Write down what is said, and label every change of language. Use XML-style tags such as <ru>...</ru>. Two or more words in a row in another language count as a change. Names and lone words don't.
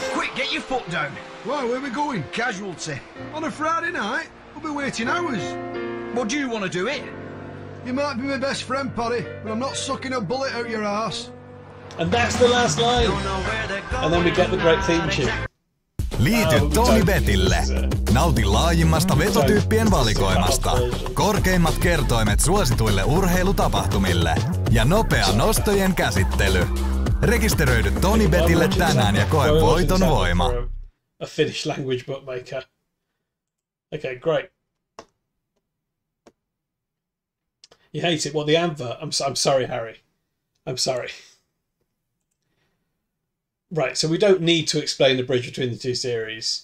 <en>Quick, get your foot down. Why, where are we going? Casualty. On a Friday night? We'll be waiting hours. Well, do you want to do it? You might be my best friend, Paddy, but I'm not sucking a bullet out your arse. And that's the last line. And then we get the great theme tune.</en> <fi>Liity Tony Betille. Nauti laajimmasta vetotyyppien valikoimasta. Korkeimmat kertoimet suosituille urheilutapahtumille. Ja nopea nostojen käsittely. Rekisteröidy Tony Betille tänään ja koe voiton voima.</fi> <en>A Finnish language bookmaker. Okay, great. You hate it? Well, the advert. I'm sorry, Harry. I'm sorry. Right, so we don't need to explain the bridge between the two series.</en>